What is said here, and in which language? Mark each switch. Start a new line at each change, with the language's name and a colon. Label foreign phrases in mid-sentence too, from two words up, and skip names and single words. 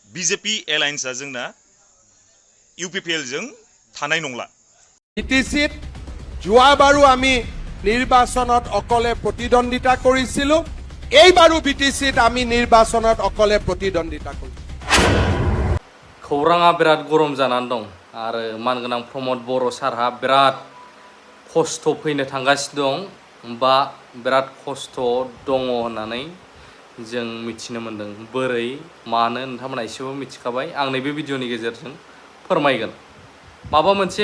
Bodo: बिजेपि एलायन्सआ जोंना इउपिपिएल जों थानाय नंला
Assamese: বিটিচিত যোৱাবাৰো আমি নিৰ্বাচনত অকলে প্ৰতিদ্বন্দ্বিতা কৰিছিলো এইবাৰো বিটিচিত আমি নিৰ্বাচনত অকলে প্ৰতিদ্বন্দ্বিতা কৰিম
Bodo: खौराङा बिराद गरम जानानै दं आरो मानगोनां प्रमद बर' सारहा बिराद खस्थ' फैनो थांगासिनो दं बा बिराद खस्थ' दङ होननानै जों मिथिनो मोन्दों बोरै मानो नोंथांमोना एसेबो मिथिखाबाय आं नैबे भिडिअनि गेजेरजों फोरमायगोन माबा मोनसे